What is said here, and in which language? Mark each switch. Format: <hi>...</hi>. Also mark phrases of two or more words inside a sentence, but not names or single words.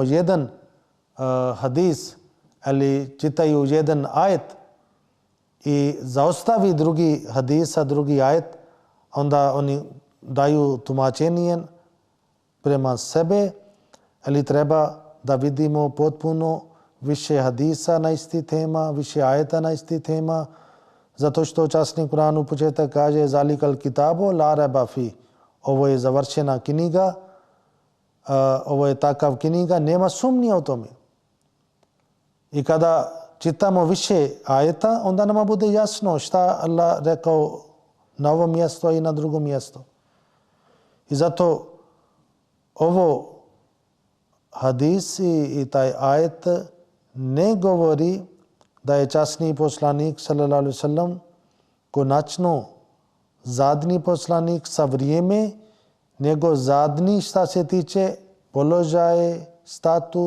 <bs>jedan hadis ali čitaju jedan ajet i zaostavi drugi hadisa, drugi ajet, onda oni daju tumačenje prema sebe, ali treba da vidimo potpuno više hadisa na isti tema, više ajeta na isti tema, zato što časni Kur'an u početak kaže</bs> <ar>ذلك الكتاب لا ريب في.</ar> <bs>Ovo je završena knjiga, ovo je takav knjiga, nema sumnje o tome. I kada čitamo više ajeta, onda nama bude jasno šta Allah rekao na ovom mjestu i na drugom mjestu. I zato ovo hadis i taj ajet ne govori da je časni poslanik</bs> <ar>صلى الله عليه وسلم</ar> <bs>konačno zadnji poslanik sa vrijeme, nego zadnji šta se tiče položaje, statut.</bs>